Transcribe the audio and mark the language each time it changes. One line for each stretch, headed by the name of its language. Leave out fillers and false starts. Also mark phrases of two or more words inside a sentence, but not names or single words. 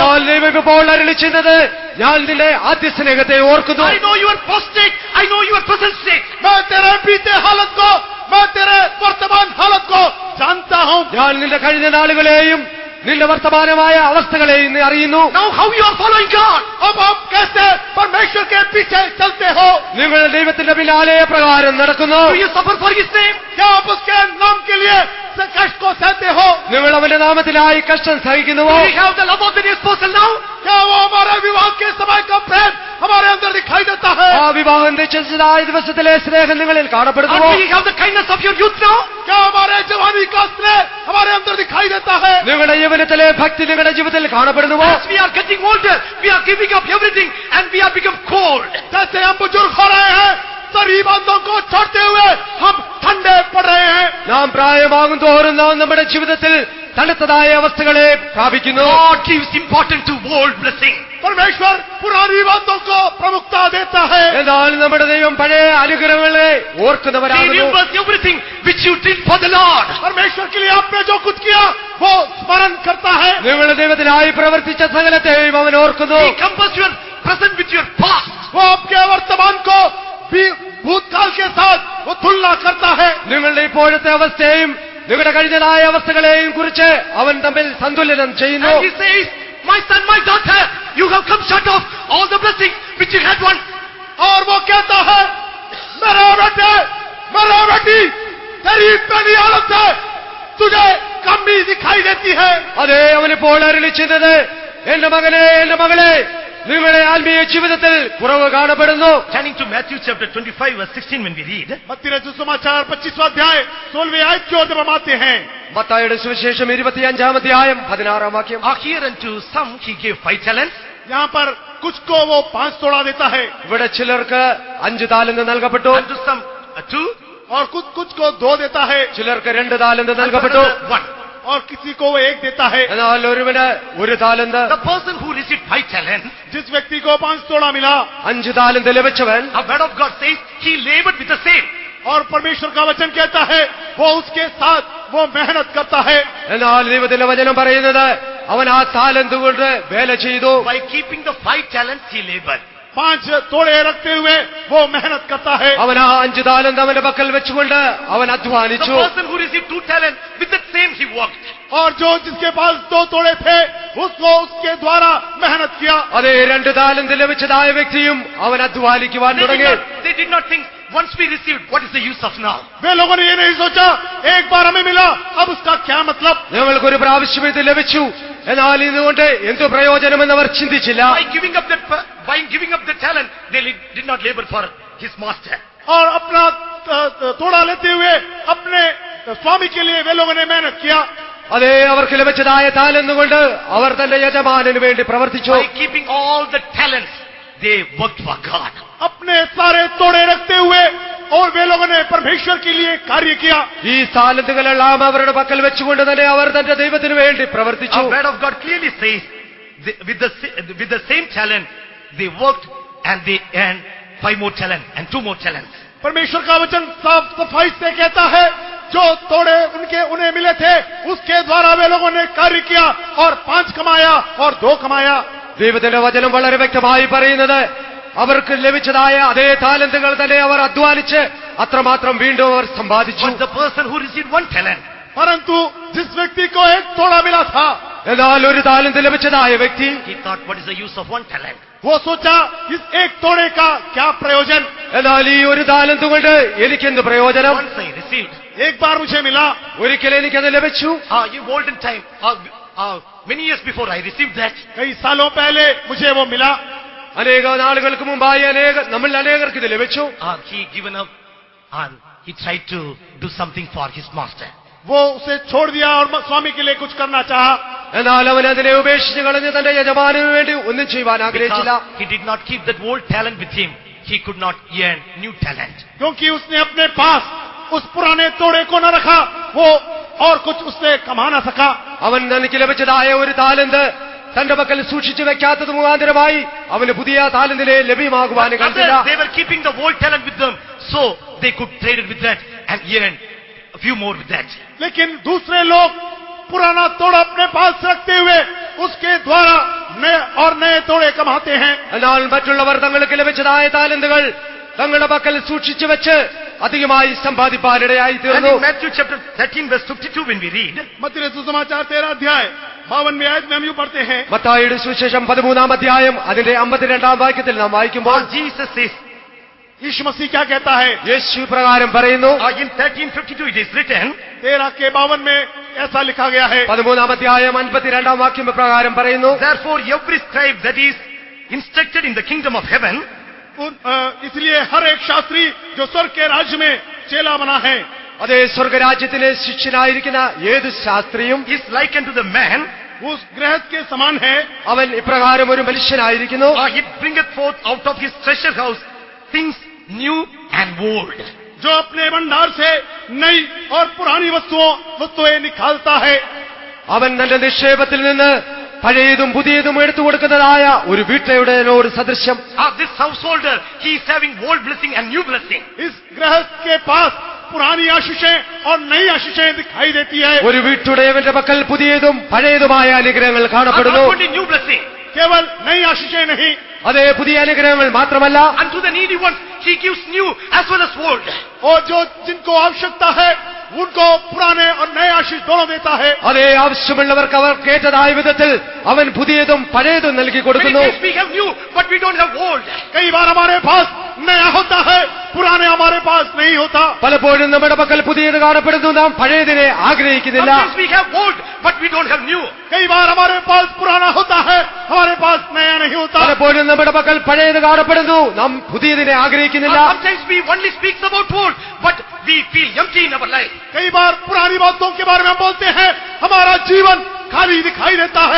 Malayalam: എന്നാൽ ദൈവം ഇപ്പോൾ അരുളിച്ചെന്നത്, ഞാൻ നിന്റെ ആദ്യ സ്നേഹത്തെ ഓർക്കുന്നു.
English: I know your past state. I know your present state.
Hindi: मैं तेरे बीते हालत को, मैं तेरे वर्तमान हालत को जानता हूँ।
Malayalam: ഞാൻ നിന്റെ കഴിഞ്ഞ നാളുകളെയും നിന്റെ വർത്തമാനമായ അവസ്ഥകളെയും നീ അറിയുന്നു.
English: Now how you are following God.
Hindi: अब आप कैसे परमेश्वर के पीछे चलते हो?
Malayalam: നിങ്ങൾ ദൈവത്തിന്റെ പിന്നാലെ പ്രകാരം നടക്കുന്നു.
English: Do you suffer for his name?
Hindi: क्या आप उसके नाम के लिए कष्ट को सहते हो?
Malayalam: നിങ്ങൾ അവന്റെ നാമത്തിനായി കഷ്ടം സഹിക്കുന്നുവോ?
English: Do we have the love of the espousal now?
Hindi: क्या वो हमारे विवाह के समय का प्रेम हमारे अंदर दिखाई देता है?
Malayalam: ആ വിവാഹം നിശ്ചയിച്ചതായ ദിവസത്തിലെ സ്നേഹം നിങ്ങളിൽ കാണപ്പെടുന്നുവോ?
English: And we have the kindness of your youth now?
Hindi: क्या हमारे जवानी का स्नेह हमारे अंदर दिखाई देता है?
Malayalam: നിങ്ങളുടെ യൗവനത്തിലെ ഭക്തി നിങ്ങളുടെ ജീവിതത്തിൽ കാണപ്പെടുന്നുവോ?
English: As we are getting older, we are giving up everything and we have become cold.
Hindi: जैसे हम बुजुर्ग हो रहे हैं, सारी बातों को छोड़ते हुए हम ठंडे पड़ रहे हैं।
Malayalam: നാം പ്രായമാകും തോറും നാം നമ്മുടെ ജീവിതത്തിൽ തണുത്തതായ അവസ്ഥകളെ പ്രാപിക്കുന്നു.
English: God gives importance to old blessing.
Hindi: परमेश्वर पुरानी बातों को प्रमुखता देता है।
Malayalam: എന്നാൽ നമ്മുടെ ദൈവം പഴയ അനുഗ്രഹങ്ങളെ He ഓർക്കുന്നവരാകുന്നു.
English: remembers everything which you did for the Lord.
Hindi: परमेश्वर के लिए आपने जो कुछ किया वो स्मरण करता है।
Malayalam: നിങ്ങളുടെ ദൈവത്തിനായി പ്രവർത്തിച്ച സകലത്തെയും അവൻ ഓർക്കുന്നു.
English: He compares your present with your past.
Hindi: वो आपके वर्तमान को भी भूतकाल के साथ वो तुलना करता है।
Malayalam: നിങ്ങളുടെ ഇപ്പോഴത്തെ അവസ്ഥയും നിങ്ങളുടെ കഴിഞ്ഞതായ അവസ്ഥകളെയും കുറിച്ച് അവൻ തമ്മിൽ സന്തുലനം ചെയ്യുന്നു.
English: And he says, my son, my daughter, you have come short of all the blessings which you had once.
Hindi: और वो कहता है, मेरा बेटे, मेरा बेटी, तेरी पहली हालत से तुझे कमी दिखाई देती है।
Malayalam: അതേ അവനിപ്പോൾ അരുളിച്ചെന്നത്, എന്റെ മകനെ, എന്റെ മകളെ, നിങ്ങളുടെ ആത്മീയ ജീവിതത്തിൽ കുറവ് കാണപ്പെടുന്നു.
English: Turning to Matthew chapter 25 verse 16 when we read,
Hindi: मत्ती रचित सुसमाचार 25वां अध्याय 16वें आयत की ओर जब हम आते हैं,
Malayalam: മത്തായിയുടെ സുവിശേഷം 25-ാം അധ്യായം 16-ാം വാക്യം.
English: hereunto some he gave 5 talents,
Hindi: यहाँ पर कुछ को वो 5 तोड़ा देता है
Malayalam: ഇവിടെ ചിലർക്ക് 5 താലന്ത് നൽകപ്പെട്ടു,
English: unto some 2,
Hindi: और कुछ को 2 देता है,
Malayalam: ചിലർക്ക് 2 താലന്ത്
English: and to
Malayalam: നൽകപ്പെട്ടു,
English: another 1.
Hindi: और किसी को वो 1 देता है।
Malayalam: എന്നാൽ ഒരുവന് 1 താലന്ത്.
English: The person who received 5 talents,
Hindi: जिस व्यक्ति को 5 तोड़ा मिला,
Malayalam: 5 താലന്ത് ലഭിച്ചവൻ,
English: the word of God says he labored with the same.
Hindi: और परमेश्वर का वचन कहता है वो उसके साथ वो मेहनत करता है।
Malayalam: എന്നാൽ ദൈവത്തിന്റെ വചനം പറയുന്നത് അവൻ ആ താലന്ത് കൊണ്ട് വേല ചെയ്തു.
English: By keeping the 5 talents he labored.
Hindi: 5 तोड़े रखते हुए वो मेहनत करता है।
Malayalam: അവൻ ആ 5 താലന്ത് അവന്റെ പക്കൽ വെച്ചുകൊണ്ട് അവൻ The അധ്വാനിച്ചു.
English: person who received 2 talents, with that same he worked.
Hindi: और जो जिसके पास 2 तोड़े थे उसको उसके द्वारा मेहनत किया।
Malayalam: അതേ 2 താലന്ത് ലഭിച്ചതായ വ്യക്തിയും അവൻ അധ്വാനിക്കുവാൻ തുടങ്ങി.
English: They did not think, once we received, what is the use of now?
Hindi: वे लोगों ने ये नहीं सोचा एक बार हमें मिला अब उसका क्या मतलब।
Malayalam: ഞങ്ങൾക്കൊരു പ്രാവശ്യം ഇത് ലഭിച്ചു, എന്നാൽ ഇതുകൊണ്ട് എന്തു പ്രയോജനമെന്ന് അവർ ചിന്തിച്ചില്ല.
English: By giving up the talent, they did not labor for his master.
Hindi: और अपना तोड़ा लेते हुए अपने स्वामी के लिए वे लोगों ने मेहनत किया।
Malayalam: അതേ അവർക്ക് ലഭിച്ചതായ താലന്ത് കൊണ്ട് അവർ തന്റെ യജമാനന് വേണ്ടി പ്രവർത്തിച്ചു.
English: By keeping all the talents, they worked for God.
Hindi: अपने सारे तोड़े रखते हुए और वे लोगों ने परमेश्वर के लिए कार्य किया।
Malayalam: ഈ താലന്തുകളെല്ലാം അവരുടെ പക്കൽ വെച്ചുകൊണ്ട് തന്നെ അവർ തന്റെ ദൈവത്തിന് വേണ്ടി പ്രവർത്തിച്ചു.
English: The word of God clearly says, with the same talent, they worked and they earned 5 more talents and 2 more talents.
Hindi: परमेश्वर का वचन साफ सफाई से कहता है जो तोड़े उन्हें मिले थे उसके द्वारा वे लोगों ने कार्य किया और 5 कमाया और 2 कमाया।
Malayalam: ദൈവത്തിന്റെ വചനം വളരെ വ്യക്തമായി പറയുന്നത് അവർക്ക് ലഭിച്ചതായ അതേ താലന്തുകൾ തന്നെ അവർ അധ്വാനിച്ച് അത്രമാത്രം വീണ്ടും അവർ സമ്പാദിച്ചു.
English: But the person who received 1 talent,
Hindi: परंतु जिस व्यक्ति को 1 तोड़ा मिला था,
Malayalam: എന്നാൽ ഒരു താലന്ത് ലഭിച്ചതായ വ്യക്തി
English: he thought, what is the use of one talent?
Hindi: वो सोचा इस एक तोड़े का क्या प्रयोजन,
Malayalam: എന്നാൽ ഈ ഒരു താലന്ത് കൊണ്ട് എനിക്കെന്ത് പ്രയോജനം?
English: Once I received,
Hindi: एक बार मुझे मिला,
Malayalam: ഒരിക്കൽ എനിക്കത് ലഭിച്ചു.
English: in olden time, many years before I received that,
Hindi: कई सालों पहले मुझे वो मिला.
Malayalam: അനേക നാളുകൾക്ക് മുമ്പായി നമ്മൾ അനേകർക്ക് ഇത് ലഭിച്ചു.
English: he given up and he tried to do something for his master.
Hindi: वो उसे छोड़ दिया और स्वामी के लिए कुछ करना चाहा.
Malayalam: എന്നാൽ അവൻ അതിനെ ഉപേക്ഷിച്ച് കളഞ്ഞ് തന്റെ യജമാനു വേണ്ടി ഒന്നും ചെയ്യുവാൻ ആഗ്രഹിച്ചില്ല.
English: Because he did not keep that old talent with him, he could not earn new talent.
Hindi: क्योंकि उसने अपने पास उस पुराने तोड़े को न रखा, वो और कुछ उससे कमा न सका.
Malayalam: അവൻ തനിക്ക് ലഭിച്ചതായ ഒരു താലന്ത് തന്റെ പക്കൽ സൂക്ഷിച്ചു വെക്കാത്തത് മുഖാന്തരമായി അവന് പുതിയ താലന്തിനെ ലഭ്യമാകുവാൻ കഴിഞ്ഞില്ല.
English: They were keeping the old talent with them, so they could trade it with that and earn a few more with that.
Hindi: लेकिन दूसरे लोग पुराना तोड़ा अपने पास रखते हुए उसके द्वारा नए तोड़े कमाते हैं.
Malayalam: എന്നാൽ മറ്റുള്ളവർ തങ്ങൾക്ക് ലഭിച്ചതായ താലന്തുകൾ തങ്ങളുടെ പക്കൽ സൂക്ഷിച്ചു വെച്ച് അധികമായി സമ്പാദിപ്പാനിടയായി And തീർന്നു.
English: in Matthew chapter 13 verse 52 when we read,
Hindi: मत्ती रसूल समाचार 13 अध्याय 52वें आयत में हम यूं पढ़ते हैं,
Malayalam: മത്തായിയുടെ സുവിശേഷം 13-ാം അധ്യായം അതിന്റെ 52-ാം വാക്യത്തിൽ നാം വായിക്കുമ്പോൾ
English: Jesus says,
Hindi: यीशु मसीह क्या कहता है?
Malayalam: യേശു പ്രകാരം പറയുന്നു.
English: in 13:52 it is written,
Hindi: 13 के 52 में ऐसा लिखा गया है,
Malayalam: 13-ാം അധ്യായം 52-ാം വാക്യം പ്രകാരം പറയുന്നു.
English: therefore every scribe that is instructed in the kingdom of heaven
Hindi: इसलिए हर एक शास्त्री जो स्वर्ग के राज्य में चेला बना है,
Malayalam: അതേ സ്വർഗരാജ്യത്തിലെ ശിഷ്യനായിരിക്കുന്ന ഏത് ശാസ്ത്രിയും
English: is likened to the man,
Hindi: उस गृहस्थ के समान है.
Malayalam: അവൻ ഇപ്രകാരം ഒരു മനുഷ്യനായിരിക്കുന്നു.
English: it bringeth forth out of his treasure house things new and old.
Hindi: जो अपने भंडार से नई और पुरानी वस्तुएं निकालता है.
Malayalam: അവൻ തന്റെ നിക്ഷേപത്തിൽ നിന്ന് പഴയതും പുതിയതും എടുത്തു കൊടുക്കുന്നതായ ഒരു വീട്ടുടയനോട് സദൃശ്യം.
English: This householder, he is having old blessing and new blessing.
Hindi: इस गृहस्थ के पास पुरानी आशीषें और नई आशीषें दिखाई देती है.
Malayalam: ഒരു വീട്ടുടയവന്റെ പക്കൽ പുതിയതും പഴയതുമായ അനുഗ്രഹങ്ങൾ കാണപ്പെടുന്നു.
English: Not only new blessing,
Hindi: केवल नई आशीषें नहीं,
Malayalam: അതേ പുതിയ അനുഗ്രഹങ്ങൾ മാത്രമല്ല,
English: unto the needy ones he gives new as well as old.
Hindi: और जो जिनको आवश्यकता है उनको पुराने और नए आशीष दोनों देता है.
Malayalam: അതേ ആവശ്യമുള്ളവർക്ക് അവർ കേട്ടതായ വിധത്തിൽ അവൻ പുതിയതും പഴയതും നൽകി Many കൊടുക്കുന്നു.
English: times we have new, but we don't have old.
Hindi: कई बार हमारे पास नया होता है, पुराने हमारे पास नहीं होता.
Malayalam: പലപ്പോഴും നമ്മുടെ പക്കൽ പുതിയത് കാണപ്പെടുന്നു, നാം പഴയതിനെ ആഗ്രഹിക്കുന്നില്ല.
English: Sometimes we have old, but we don't have new.
Hindi: कई बार हमारे पास पुराना होता है, हमारे पास नया नहीं होता.
Malayalam: പലപ്പോഴും നമ്മുടെ പക്കൽ പഴയത് കാണപ്പെടുന്നു, നാം പുതിയതിനെ ആഗ്രഹിക്കുന്നില്ല.
English: Sometimes we only speak about old, but we feel empty in our life.
Hindi: कई बार पुरानी बातों के बारे में हम बोलते हैं, हमारा जीवन खाली दिखाई देता है.